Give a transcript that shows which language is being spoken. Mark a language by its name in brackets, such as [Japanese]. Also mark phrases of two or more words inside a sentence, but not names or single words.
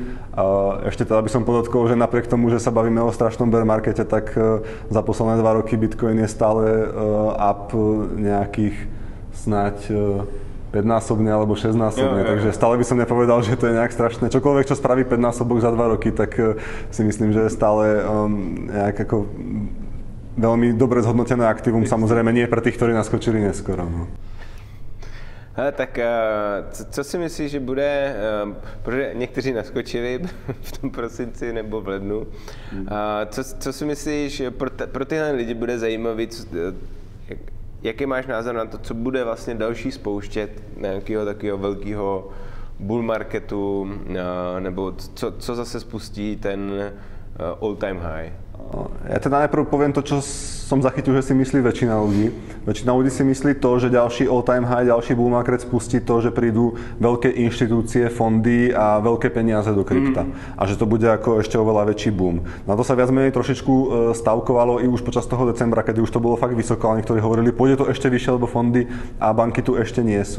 [Slovak] Ešte teda by som podotkol, že napriek tomu, že sa bavíme o strašnom [English] bear markete, [Slovak] tak za posledné 2 roky Bitcoin je stále up nejakých snáď 5-násobne alebo 6-násobne, takže stále by som nepovedal, že to je nejak strašné. Čokoľvek, čo spraví 5-násobok za 2 roky, tak si myslím, že je stále nejak ako veľmi dobre zhodnotené aktívum, samozrejme nie pre tých, ktorí naskočili neskoro. No. [Czech] Tak co si myslíš, že bude, protože někteří naskočili v tom prosinci nebo v lednu, co si myslíš, že pro tyhle lidi bude zajímavý, jaký máš názor na to, co bude vlastně další spouštět nějakého takového velkého [English] bull marketu, [Czech] nebo co zase spustí ten [English] all time high? [Slovak] Ja teda najprv poviem to, čo som zachytil, že si myslí väčšina ľudí. Väčšina ľudí si myslí to, že ďalší [English] all-time high, [Slovak] ďalší [English] bull market [Slovak] spustí to, že prídu veľké inštitúcie, fondy a veľké peniaze do krypta. A že to bude ako ešte oveľa väčší boom. Na to sa viac menej trošičku stavkovalo i už počas toho decembra, kedy už to bolo fakt vysoko, ale niektorí hovorili, pôjde to ešte vyššie, lebo fondy a banky tu ešte nie sú.